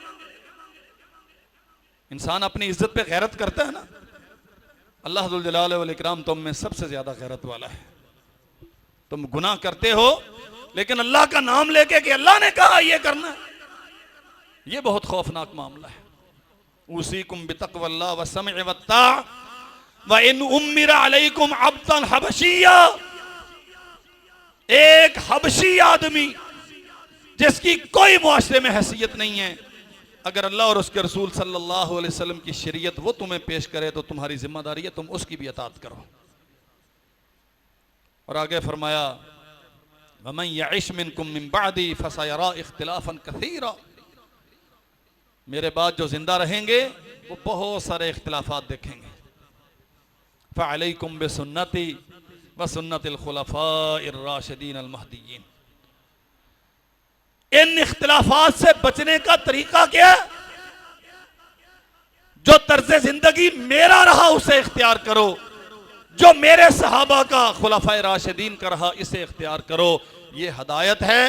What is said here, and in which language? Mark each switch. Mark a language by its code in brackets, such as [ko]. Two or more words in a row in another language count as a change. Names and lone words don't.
[hi] इंसान अपनी इज्जत पे गैरत करता है ना, अल्लाह [ar] ذو الجلال والإكرام [hi] तुम में सबसे ज्यादा गैरत वाला है। तुम गुनाह करते हो लेकिन अल्लाह का नाम लेके कि अल्लाह ने कहा यह करना है, यह बहुत खौफनाक मामला है। [ar] أوصيكم بتقوى الله و السمع و الطاعة و إن أمر عليكم عبدا حبشيا, [hi] एक हबशी आदमी जिसकी कोई मुआशरे में हैसियत नहीं है, अगर अल्लाह और उसके रसूल [ar] صلى الله عليه وسلم [hi] की शरीयत वो तुम्हें पेश करे तो तुम्हारी जिम्मेदारी है तुम उसकी भी अतात करो। और आगे फरमाया [ar] ومن يعش منكم من بعدي فسيرى اختلافا كثيرا, [hi] मेरे बाद जो जिंदा रहेंगे वो बहुत सारे इख्तिलाफात देखेंगे। [ar] فعليكم بسنتي و سنة الخلفاء الراشدين المهديين. [hi] इन इख्तिलाफात से बचने का तरीका क्या है? जो तर्ज जिंदगी मेरा रहा उसे इख्तियार करो, जो मेरे सहाबा का खुलफाए राशिदीन का रहा इसे इख्तियार करो। ये हदायत है।